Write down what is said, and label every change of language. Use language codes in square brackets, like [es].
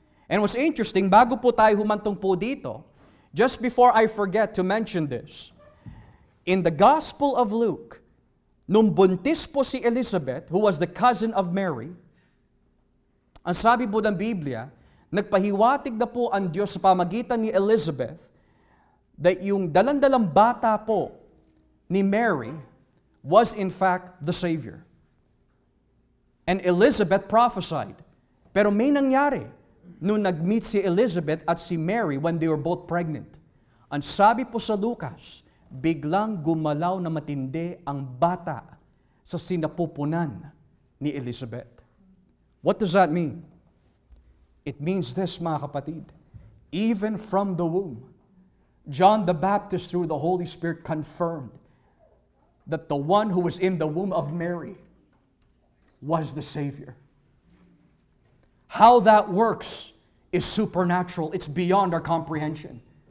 [en] And what's interesting, [tl] bago po tayo humantong po dito, [en] just before I forget to mention this, in the Gospel of Luke, [tl] nung buntis po si Elizabeth, [en] who was the cousin of Mary, [tl] ang sabi po ng Biblia, nagpahiwatig na po ang Diyos sa pamagitan ni Elizabeth that yung dalandalang bata po ni Mary [en] was in fact the Savior. And Elizabeth prophesied. [tl] Pero may nangyari nung nag-meet si Elizabeth at si Mary [en] when they were both pregnant. [tl] Ang sabi po sa Lucas, biglang gumalaw na matindi ang bata sa sinapupunan ni Elizabeth. [en] What does that mean? It means this, [tl] mga kapatid. [en] Even from the womb, John the Baptist through the Holy Spirit confirmed that the one who was in the womb of Mary was the Savior. How that works is supernatural. It's beyond our comprehension.